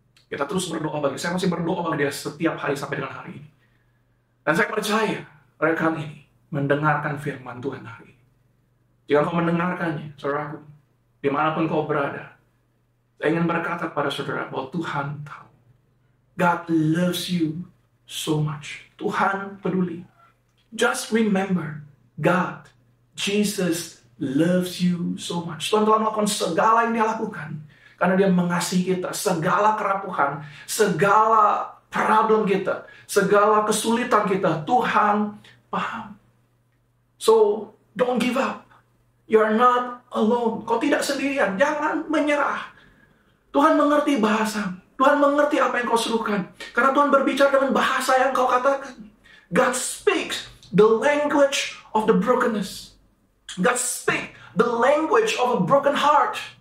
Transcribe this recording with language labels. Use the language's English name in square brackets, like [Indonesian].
[Indonesian] Kita terus berdoa bagi dia. Saya masih berdoa bagi dia setiap hari sampai dengan hari ini. Dan saya percaya rekan ini mendengarkan firman Tuhan hari ini. Jika kau mendengarkannya, saudaraku, dimanapun kau berada, saya ingin berkata kepada saudara bahwa Tuhan tahu. [English] God loves you so much. [Indonesian] Tuhan peduli. [English] Just remember, God, Jesus loves you so much. [Indonesian] Tuhan telah melakukan segala yang dia lakukan. Karena dia mengasihi kita. Segala kerapuhan, segala problem kita, segala kesulitan kita, Tuhan paham. [English] So, don't give up. You're not alone. [Indonesian] Kau tidak sendirian. Jangan menyerah. Tuhan mengerti bahasa. Tuhan mengerti apa yang kau serukan. Karena Tuhan berbicara dengan bahasa yang kau katakan. [English] God speaks the language of the brokenness. God speaks the language of a broken heart.